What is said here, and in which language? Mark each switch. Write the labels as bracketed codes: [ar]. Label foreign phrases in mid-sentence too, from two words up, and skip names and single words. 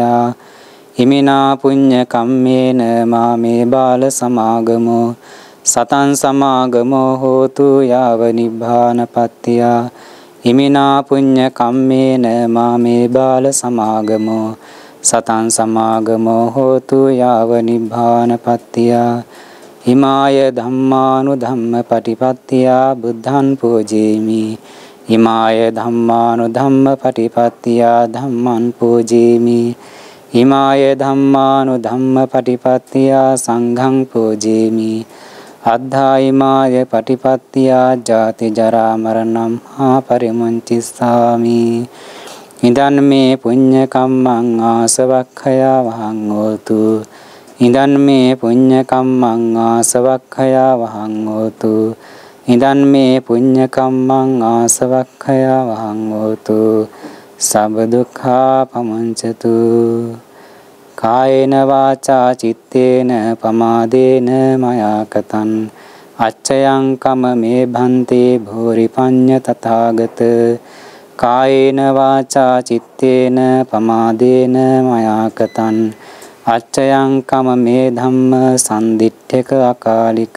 [pi] හිමිනා පුඤ්ඤ කම්මේන මාමේ බාල සමාගමෝ සතං සමාගමෝ හෝතු යාව නිබ්බානපත්තිය. හිමිනා පුඤ්ඤ කම්මේන මාමේ බාල සමාගමෝ සතං සමාගමෝ හෝතු යාව නිබ්බානපත්තිය. හිමාය ධම්මානු ධම්ම පටිපත්තිය බුද්ධං පූජේමි. හිමාය ධම්මානු ධම්ම පටිපත්තිය ධම්මං පූජේමි. හිමාය ධම්මානු ධම්ම පටිපත්තිය සංඝං පූජේමි. අද්ධායිමාය පටිපත්තිය ජාති ජරා මරණං හා පරිමුංචිස්සාමි. ඉදන් මේ පුඤ්ඤ කම්මං ආසවක්ඛයා වහං හෝතු. ඉදන් මේ පුඤ්ඤ කම්මං ආසවක්ඛයා වහං හෝතු. ඉදන් මේ පුඤ්ඤ කම්මං ආසවක්ඛයා වහං හෝතු. සබ්බ දුක්ඛා පමුංචතු. කායේන වාචා චිත්තේන පමාදේන මයා කතං අච්චයං කම මේ භන්තේ භෝරි පඤ්ඤ තථාගත. කායේන වාචා චිත්තේන පමාදේන මයා කතං අච්චයං කම මේ ධම්ම සම්දිට්ඨක අකාලික.